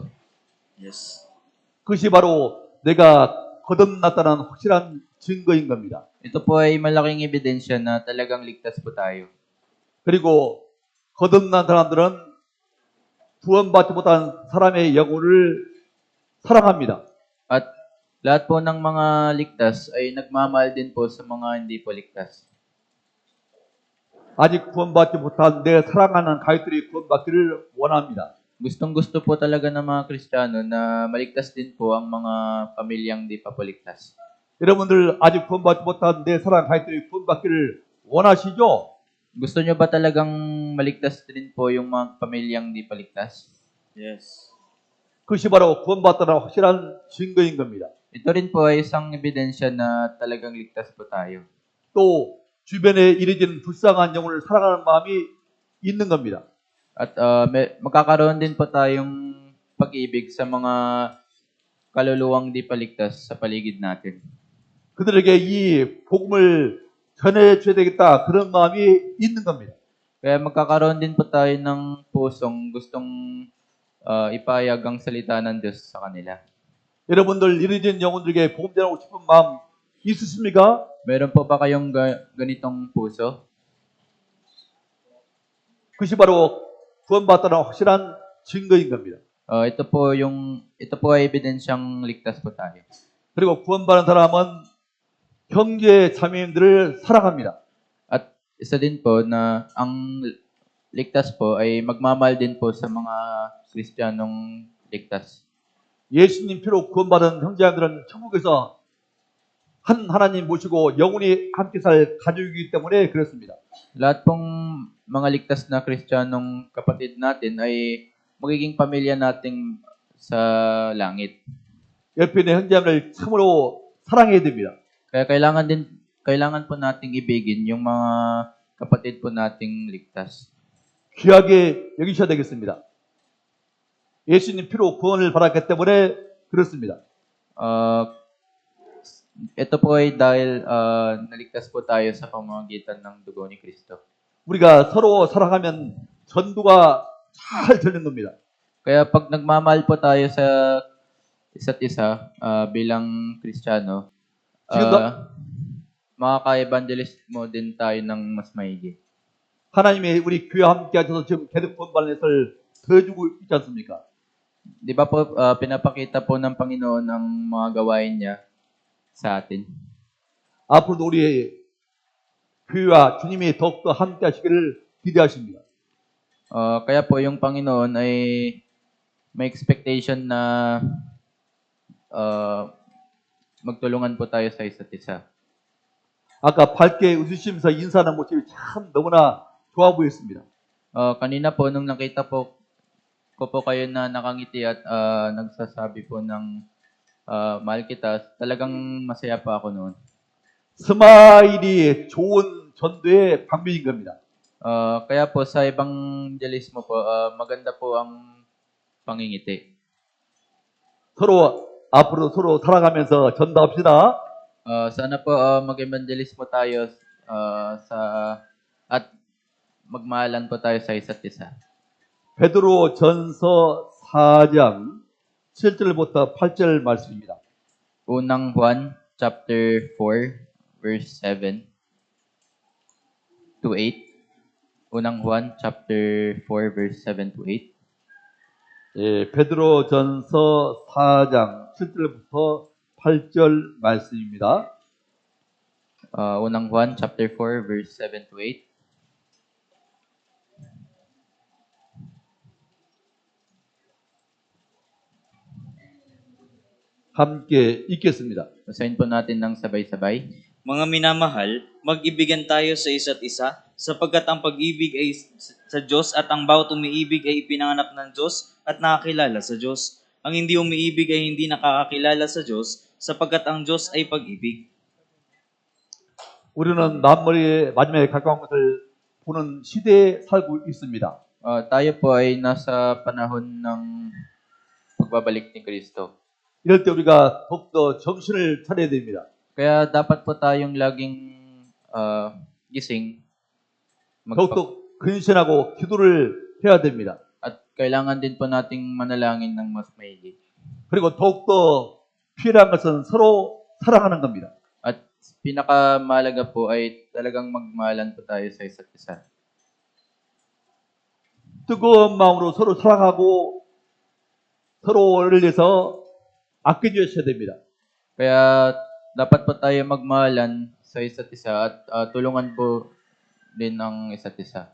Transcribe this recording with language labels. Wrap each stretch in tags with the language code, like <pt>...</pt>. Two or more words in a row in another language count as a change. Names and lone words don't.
<en>Yes.</en> <ko>그것이 바로 내가 거듭났다는 확실한 증거인 겁니다.</ko> <tl>Ito po ay malaking ebidensya na talagang ligtas po tayo.</tl> <ko>그리고 거듭난 사람들은 구원받지 못한 사람의 영혼을 사랑합니다.</ko> <tl>At lahat po ng mga ligtas ay nagmamahal din po sa mga hindi po ligtas.</tl> <ko>아직 구원받지 못한 내 사랑하는 가족들이 구원받기를 원합니다.</ko> <tl>Gustong-gusto po talaga ng mga Kristiyano na maligtas din po ang mga pamilyang di pa po ligtas.</tl> <ko>여러분들 아직 구원받지 못한 내 사랑하는 가족들이 구원받기를 원하시죠?</ko> <tl>Gusto nyo ba talagang maligtas din po yung mga pamilyang di pa ligtas?</tl> <en>Yes.</en> <ko>그것이 바로 구원받다는 확실한 증거인 겁니다.</ko> <tl>Ito rin po ay isang ebidensya na talagang ligtas po tayo.</tl> <ko>또 주변에 이루어지는 불쌍한 영혼을 사랑하는 마음이 있는 겁니다.</ko> <tl>At magkakaroon din po tayong pag-ibig sa mga kaluluwang di paligtas sa paligid natin.</tl> <ko>그들에게 이 복음을 전해줘야 되겠다 그런 마음이 있는 겁니다.</ko> <tl>Kaya magkakaroon din po tayo ng pusong gustong ipahayag ang salita ng Diyos sa kanila.</tl> <ko>여러분들 이르진 영혼들에게 복음 전하고 싶은 마음 있으십니까?</ko> <tl>Meron po ba kayong ganitong puso?</tl> <ko>그것이 바로 구원받았다는 확실한 증거인 겁니다.</ko> <tl>Ito po ay ebidensyang ligtas po tayo.</tl> <ko>그리고 구원받은 사람은 형제 자매님들을 사랑합니다.</ko> <tl>At isa din po na ang ligtas po ay magmamahal din po sa mga Kristiyanong ligtas.</tl> <ko>예수님 피로 구원받은 형제자매들은 천국에서 한 하나님 모시고 영원히 함께 살 가족이기 때문에 그렇습니다.</ko> <tl>Lahat pong mga ligtas na Kristiyanong kapatid natin ay magiging pamilya nating sa langit.</tl> <ko>옆에 있는 형제자매를 참으로 사랑해야 됩니다.</ko> <tl>Kaya kailangan po nating ibigin yung mga kapatid po nating ligtas.</tl> <ko>귀하게 여기셔야 되겠습니다. 예수님 피로 구원을 받았기 때문에 그렇습니다.</ko> <tl>Ito po ay dahil naligtas po tayo sa pamamagitan ng dugo ni Kristo.</tl> <ko>우리가 서로 사랑하면 전도가 잘 되는 겁니다.</ko> <tl>Kaya pag nagmamahal po tayo sa isa't isa bilang Kristiyano, makaka-evangelist mo din tayo ng mas maigi.</tl> <ko>하나님이 우리 교회 함께 하셔서 지금 계속 구원받는 것을 더해주고 있지 않습니까?</ko> <tl>Di ba po pinapakita po ng Panginoon ang mga gawain niya sa atin?</tl> <ko>앞으로도 우리 교회와 주님이 더욱더 함께 하시기를 기대하십니다.</ko> <tl>Kaya po yung Panginoon ay may expectation na magtulungan po tayo sa isa't isa.</tl> <ko>아까 밝게 웃으시면서 인사하는 모습이 참 너무나 좋아 보였습니다.</ko> <tl>Kanina po nung nakita po ko po kayo na nakangiti at nagsasabi po ng mahal kita, talagang masaya pa ako noon.</tl> <ko>스마일이 좋은 전도의 방법인 겁니다.</ko> <tl>Kaya po sa evangelismo po, maganda po ang pangingiti.</tl> <ko>서로 앞으로 서로 살아가면서 전도합시다.</ko> <tl>Sana po mag-evangelismo tayo at magmahalan po tayo sa isa't isa.</tl> <ko>베드로 전서 4장 7절부터 8절 말씀입니다.</ko> <tl>Unang Juan</tl> <en>chapter 4 verse 7 to 8.</en> <tl>Unang Juan</tl> <en>chapter 4 verse 7 to 8.</en> <ko>예, 베드로 전서 4장 7절부터 8절 말씀입니다.</ko> <tl>Unang Juan</tl> <en>chapter 4 verse 7 to 8.</en> <ko>함께 읽겠습니다.</ko> <tl>Basahin po natin ng sabay-sabay. Mga minamahal, mag-ibigan tayo sa isa't isa, sapagkat ang pag-ibig ay sa Diyos at ang bawat umiibig ay ipinanganak ng Diyos at nakakilala sa Diyos. Ang hindi umiibig ay hindi nakakakilala sa Diyos, sapagkat ang Diyos ay pag-ibig.</tl> <ko>우리는 만물의 마지막에 가까운 것을 보는 시대에 살고 있습니다.</ko> <tl>Tayo po ay nasa panahon ng pagbabalik ni Kristo.</tl> <ko>이럴 때 우리가 더욱더 정신을 차려야 됩니다.</ko> <tl>Kaya dapat po tayong laging gising.</tl> <ko>더욱더 근신하고 기도를 해야 됩니다.</ko> <tl>At kailangan din po nating manalangin ng mas maigi.</tl> <ko>그리고 더욱더 필요한 것은 서로 사랑하는 겁니다.</ko> <tl>At pinakamahalaga po ay talagang magmahalan po tayo sa isa't isa.</tl> <ko>뜨거운 마음으로 서로 사랑하고 서로를 위해서 아껴주셔야 됩니다.</ko> <tl>Kaya dapat po tayo magmahalan sa isa't isa at tulungan po din ang isa't isa.</tl>